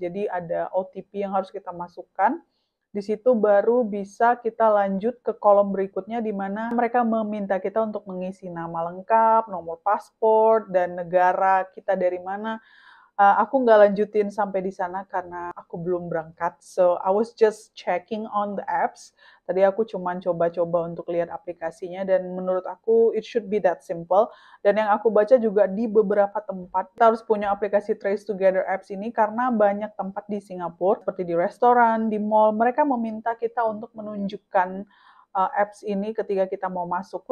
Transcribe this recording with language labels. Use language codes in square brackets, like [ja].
[id] Jadi ada OTP yang harus kita masukkan. Di situ baru bisa kita lanjut ke kolom berikutnya di mana mereka meminta kita untuk mengisi nama lengkap, nomor paspor, dan negara kita dari mana. Aku nggak lanjutin sampai di sana karena aku belum berangkat. [en] So, I was just checking on the apps. [id] Tadi aku cuma coba-coba untuk lihat aplikasinya dan menurut aku [en] it should be that simple. [id] Dan yang aku baca juga di beberapa tempat, kita harus punya aplikasi Trace Together Apps ini karena banyak tempat di Singapura, seperti di restoran, di mall, mereka meminta kita untuk menunjukkan apps ini ketika kita mau masuk.